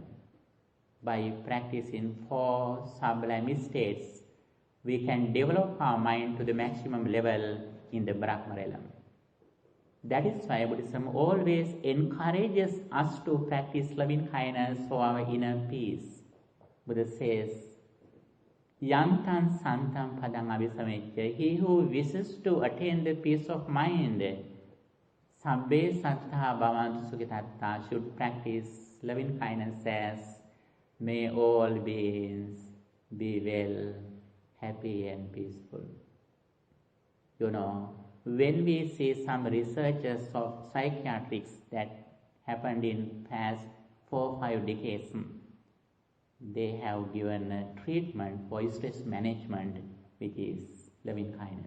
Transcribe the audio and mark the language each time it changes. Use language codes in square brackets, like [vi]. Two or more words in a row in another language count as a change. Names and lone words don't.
[en] By practicing four sublime states, we can develop our mind to the maximum level in the Brahma realm. That is why Buddhism always encourages us to practice loving kindness for our inner peace. Buddha says, [pi] Yantan santam padang abhisamecca, [en] he who wishes to attain the peace of mind, [pi] sabbe sattha bhavantu sukhitatta, [en] should practice loving kindness as, may all beings be well, happy and peaceful. When we see some researches of psychiatrics that happened in past 4 or 5 decades, they have given a treatment for stress management, which is loving kindness.